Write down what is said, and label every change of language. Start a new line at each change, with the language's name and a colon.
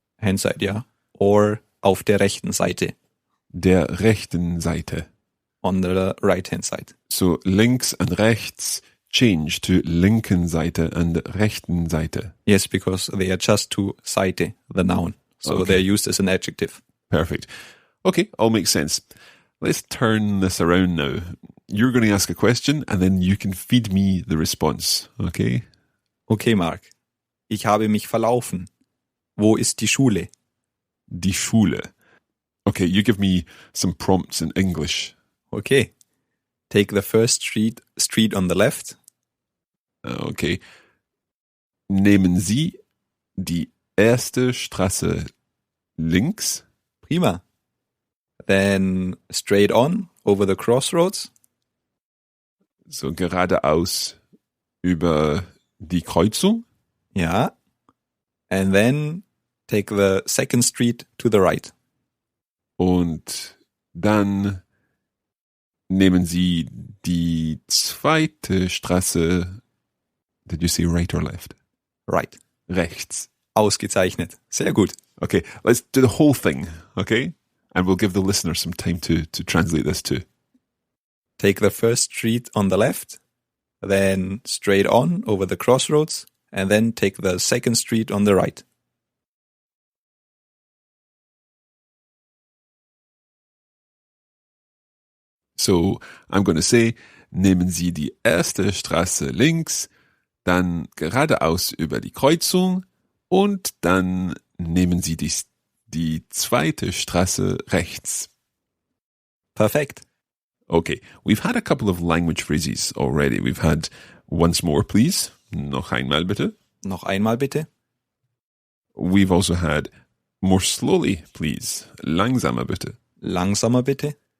English: Hand side,
German: ja.
English: Or
German: auf der rechten Seite. Der rechten Seite.
English: On the right hand side. So
German: links
English: and
German: rechts
English: change to
German: linken Seite
English: and
German: rechten Seite.
English: Yes, because they are just to
German: Seite,
English: the noun. So Okay. they're used as an adjective. Perfect. Okay, all makes sense. Let's turn this around now. You're going to ask a question and then you can feed me the response, okay? Okay, Marc.
German: Ich habe mich verlaufen. Wo ist die Schule? Die Schule.
English: Okay, you give me some prompts in English. Okay. Take the first street on the left. Okay.
German: Nehmen Sie die erste Straße links? Prima.
English: Then straight on over the crossroads.
German: So geradeaus über die Kreuzung? Ja.
English: And then take the second street to the right.
German: Und dann nehmen Sie die zweite Straße.
English: Did you say right or left? Right.
German: Rechts. Ausgezeichnet. Sehr gut.
English: Okay, let's do the whole thing, okay? And we'll give the listeners some time to translate this too. Take the first street on the left, then straight on over the crossroads, and then take the second street on the right. So, I'm going to say,
German: nehmen Sie die erste Straße links, dann geradeaus über die Kreuzung und dann nehmen Sie die zweite Straße rechts. Perfekt.
English: Okay, we've had a couple of language phrases already. We've had once more, please.
German: Noch einmal bitte. Noch einmal bitte.
English: We've also had more slowly, please.
German: Langsamer bitte. Langsamer bitte.